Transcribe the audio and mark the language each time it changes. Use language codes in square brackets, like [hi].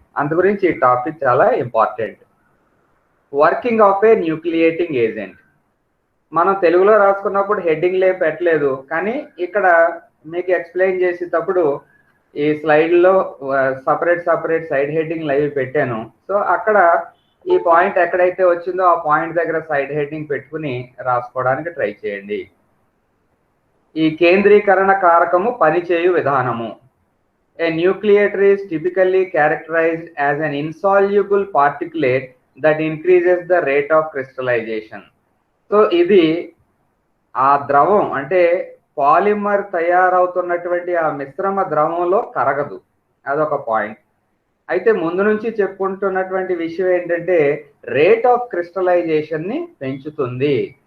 [te] అందు గురించి ఈ టాపిక్ చాలా important. [en] working of a nucleating agent [te] మనం తెలుగులో రాసుకున్నప్పుడు హెడ్డింగ్లు ఏం పెట్టలేదు, కానీ ఇక్కడ మీకు ఎక్స్ప్లెయిన్ చేసేటప్పుడు ఈ స్లైడ్లో సపరేట్ సైడ్ హెడ్డింగ్లు అవి పెట్టాను. సో అక్కడ ఈ పాయింట్ ఎక్కడైతే వచ్చిందో ఆ పాయింట్ దగ్గర సైడ్ హెడ్డింగ్ పెట్టుకుని రాసుకోవడానికి ట్రై చేయండి. ఈ కేంద్రీకరణ కారకము పనిచేయు విధానము. [en] A nucleator is typically characterized as an insoluble particulate that increases the rate of crystallization. [te] So ఇది ఆ ద్రవం అంటే పాలిమర్ తయారవుతున్నటువంటి ఆ మిశ్రమ ద్రవంలో కరగదు, అదొక పాయింట్. అయితే ముందు నుంచి చెప్పుకుంటున్నటువంటి విషయం ఏంటంటే రేట్ ఆఫ్ క్రిస్టలైజేషన్ని పెంచుతుంది.